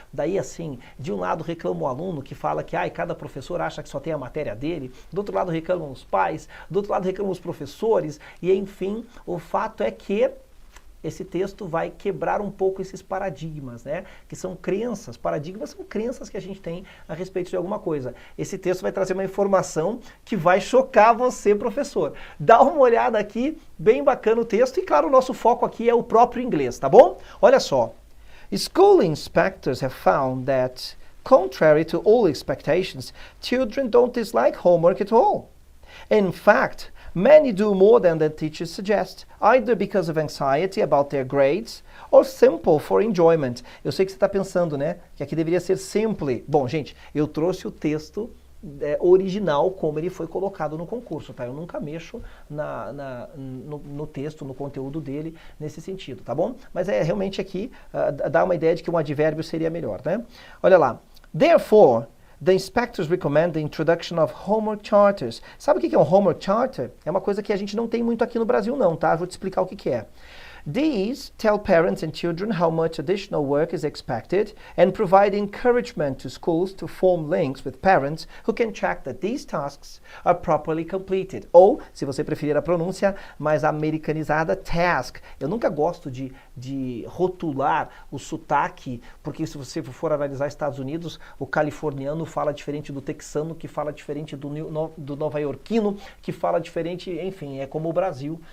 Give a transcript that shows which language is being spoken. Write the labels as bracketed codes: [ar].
[pt] Daí assim, de um lado reclama o aluno que fala que cada professor acha que só tem a matéria dele, do outro lado reclamam os pais, do outro lado reclamam os professores, e enfim, o fato é que esse texto vai quebrar um pouco esses paradigmas, né? Que são crenças, paradigmas são crenças que a gente tem a respeito de alguma coisa. Esse texto vai trazer uma informação que vai chocar você, professor. Dá uma olhada aqui, bem bacana o texto, e claro, o nosso foco aqui é o próprio inglês, tá bom? Olha só. [en] School inspectors have found that, contrary to all expectations, children don't dislike homework at all. In fact, many do more than the teachers suggest, either because of anxiety about their grades or simple for enjoyment. [pt] Eu sei que você está pensando, né, que aqui deveria ser simple. Bom, gente, eu trouxe o texto original como ele foi colocado no concurso, tá? Eu nunca mexo no texto, no conteúdo dele nesse sentido, tá bom? Mas realmente aqui dá uma ideia de que um advérbio seria melhor, né? Olha lá. [en] Therefore, the inspectors recommend the introduction of homework charters. [pt] Sabe o que é um homework charter? É uma coisa que a gente não tem muito aqui no Brasil não, tá? Vou te explicar o que é. [en] These tell parents and children how much additional work is expected and provide encouragement to schools to form links with parents who can check that these tasks are properly completed. [pt] Ou, se você preferir a pronúncia mais americanizada, task. Eu nunca gosto de rotular o sotaque, porque se você for analisar Estados Unidos, o californiano fala diferente do texano, que fala diferente do nova-iorquino, que fala diferente, enfim, é como o Brasil.